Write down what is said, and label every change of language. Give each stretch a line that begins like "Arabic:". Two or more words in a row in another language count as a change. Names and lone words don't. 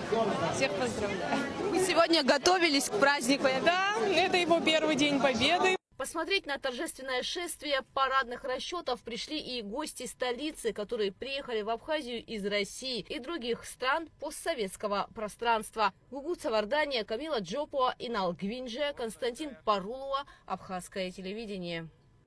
Russian: Всех поздравляю. Вы сегодня готовились к празднику? Да, это его первый день Победы. Посмотреть на торжественное шествие парадных расчетов пришли и гости столицы, которые приехали в Абхазию из России и других стран постсоветского пространства. Гугуца Вардания, Камила Джопуа, Инал Гвинже, Константин Парулова, Абхазское телевидение.